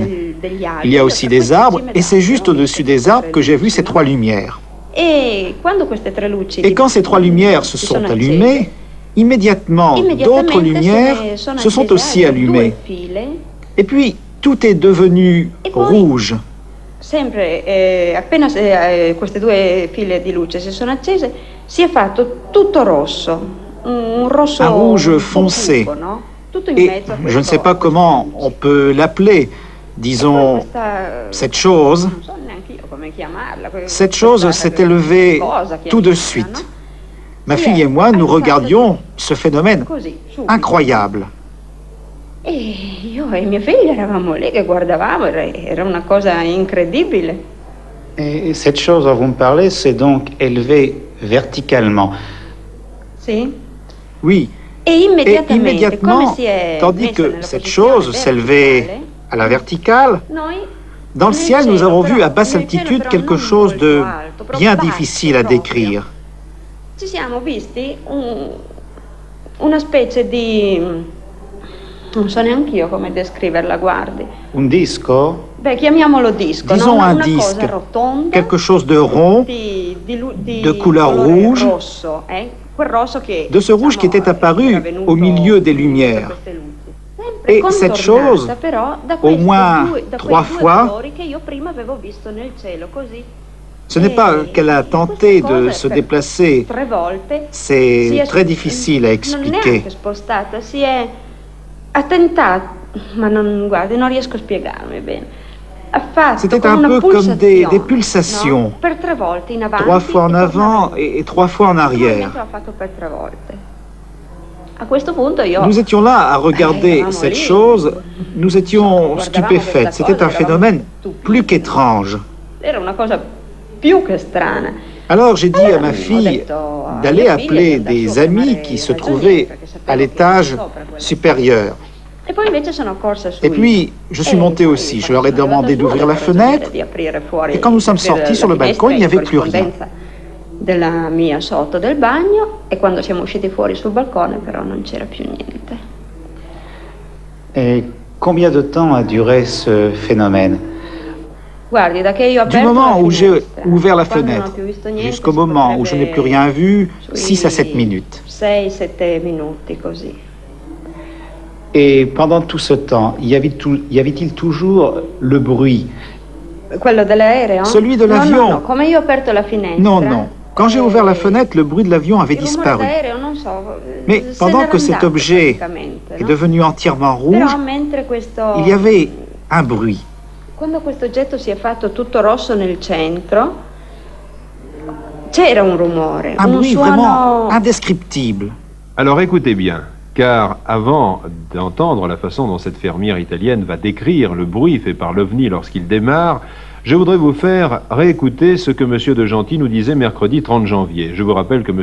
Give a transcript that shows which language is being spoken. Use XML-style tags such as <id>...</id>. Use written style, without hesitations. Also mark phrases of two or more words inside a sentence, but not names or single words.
<fr>Il y a aussi des arbres, et c'est juste au-dessus des arbres que j'ai vu ces 3 lumières. Et quand ces 3 lumières se sont allumées, immédiatement d'autres lumières se sont aussi allumées. Et puis, tout est devenu rouge.</fr> <it>sempre, appena queste due file di luce si sono accese, si è fatto tutto rosso, un rosso,</it> <fr>un rouge foncé.</fr> <it>Cupo, no? Tutto in</it> <fr>Et</fr> <it>mezzo a</it> <fr>je ne sais</fr> <it>questo,</it> <fr>pas comment on peut l'appeler, disons, cette chose.</fr> <it>non so neanche io come chiamarla,</it> <fr>Cette chose s'est élevée tout de suite. Ma fille et moi, nous regardions ce phénomène</fr> <it>così, subito.</it> <fr>incroyable.</fr> <it>E io e mia figlia eravamo lì che guardavamo, era una cosa incredibile.</it> <fr>Et cette chose dont vous me parlez s'est donc élevée verticalement.</fr> <it>Sì.</it> <fr>Oui, Et et</fr> <it>immediatamente,</it> <fr>immédiatement,</fr> <it>come si è</it> <fr>tandis</fr> <it>messa</it> <fr>que</fr> <it>nella</it> <fr>cette</fr> <it>posizione</it> <fr>chose s'élevait</fr> <it>verticale,</it> <fr>à la verticale,</fr> <it>noi</it> <fr>dans le</fr> <it>nel</it> <fr>ciel, nous</fr> <it>cielo,</it> <fr>avons</fr> <it>però,</it> <fr>vu à basse</fr> <it>nel cielo,</it> <fr>altitude</fr> <it>però</it> <fr>quelque</fr> <it>non</it> <fr>chose</fr> <it>molto</it> <fr>de</fr> <it>alto, proprio</it> <fr>bien</fr> <it>basso</it> <fr>difficile à</fr> <it>proprio.</it> <fr>décrire.</fr> <it>Ci siamo visti una specie di, non so neanche io come descriverla, guardi. Un disco? Beh, chiamiamolo disco,</it> <fr>Disons</fr> <it>no?</it> <fr>un</fr> <it>Una</it> <fr>disque,</fr> <it>cosa rotonda,</it> <fr>quelque chose de rond, de couleur</fr> <it>colore</it> <fr>rouge,</fr> <it>rosso, quel rosso che,</it> <fr>de ce rouge qui était apparu</fr> <it>era venuto</it> <fr>au milieu des</fr> <it>da</it> <fr>lumières.</fr> <it>queste luci. Sempre</it> <fr>Et cette</fr> <it>contornata,</it> <fr>chose,</fr> <it>però, da</it> <fr>au</fr> <it>questi</it> <fr>moins</fr> <it>da quei</it> <fr>3</fr> <it>due</it> <fr>fois,</fr> <it>colori che io prima avevo visto nel cielo, così.</it> <fr>Ce n'est pas qu'elle a tenté de se déplacer,</fr> <it>3 volte</it> <fr>c'est très difficile à</fr> <it>non è</it> <fr>expliquer.</fr> <it>anche spostata, ha tentato, ma non, guardi, non riesco a spiegarmi bene. Ha fatto</it> <fr>C'était</fr> <it>come</it> <fr>un</fr> <it>una</it> <fr>peu comme des</fr> <it>pulsazione,</it> <fr>pulsations,</fr> <it>no? Per 3 volte in avanti</it> <fr>3 fois en</fr> <it>e</it> <fr>avant</fr> <it>tornava</it> <fr>et 3 fois en arrière.</fr> <it>giù. L'ha fatto per 3 volte. A questo punto io</it> <fr>Nous étions là à regarder</fr> <it>eravamo</it> <fr>cette</fr> <it>lì,</it> <fr>chose, nous étions</fr> <it>guardavamo</it> <fr>stupéfaits.</fr> <it>questa</it> <fr>C'était</fr> <it>cosa,</it> <fr>un phénomène</fr> <it>eravamo</it> <fr>plus</fr> <it>stupiti.</it> <fr>qu'étrange.</fr> <it>Era una cosa più che strana.</it> <fr>Alors j'ai dit à ma</fr> <it>Ho</it> <fr>fille</fr> <it>detto a</it> <fr>d'aller</fr> <it>mia figlia</it> <fr>appeler</fr> <it>di andare</it> <fr>des</fr> <it>su a</it> <fr>amis</fr> <it>chiamare</it> <fr>qui</fr> <it>i</it> <fr>se</fr> <it>ragionieri,</it> <fr>trouvaient</fr> <it>perché sapevo</it> <fr>à</fr> <it>che</it> <fr>l'étage</fr> <it>erano sopra quella</it> <fr>supérieur.</fr> <it>E poi invece sono corsa su.</it> <fr>Et puis, je suis monté aussi. Je leur ai demandé d'ouvrir la fenêtre. Et quand nous sommes sortis sur le balcon, il n'y avait plus rien.</fr> <it>Della mia sotto del bagno, e quando siamo usciti fuori sul balcone però non c'era più niente.</it> <fr>Et combien de temps a duré ce phénomène?</fr> <it>Guardi, da che io ho</it> <fr>Du</fr> <it>aperto</it> <fr>moment</fr> <it>la</it> <fr>où j'ai</fr> <it>finestra,</it> <fr>ouvert la</fr> <it>quando non ho</it> <fr>fenêtre</fr> <it>più visto niente,</it> <fr>jusqu'au</fr> <it>si</it> <fr>moment où je n'ai plus rien vu,</fr> <it>potrebbe</it> <fr>6 à 7 minutes.</fr> <it>6-7 minuti così.</it> <fr>Et pendant tout ce temps, y avait-il toujours le bruit?</fr> <it>Quello dell'aereo?</it> <fr>Celui de l'avion.</fr> <it>No, come io ho aperto la finestra.</it> <fr>Non, non. Quand j'ai ouvert la fenêtre, le bruit de l'avion avait</fr> <it>il rumore</it> <fr>disparu.</fr> <it>d'aereo, non so,</it> <fr>Mais</fr> <it>se</it> <fr>pendant</fr> <it>n'era</it> <fr>que cet</fr> <it>andato</it> <fr>objet</fr> <it>praticamente,</it> <fr>est</fr> <it>no?</it> <fr>devenu entièrement rouge,</fr> <it>Però mentre questo,</it> <fr>il y avait un bruit.</fr> <it>quando questo oggetto si è fatto tutto rosso nel centro, c'era un rumore,</it> <fr>Un</fr> <it>un</it> <fr>bruit</fr> <it>suono.</it> <fr>vraiment indescriptible. Alors écoutez bien, car avant d'entendre la façon dont cette fermière italienne va décrire le bruit fait par l'OVNI lorsqu'il démarre, je voudrais vous faire réécouter ce que M. de Gentil nous disait mercredi 30 janvier. Je vous rappelle que M.</fr>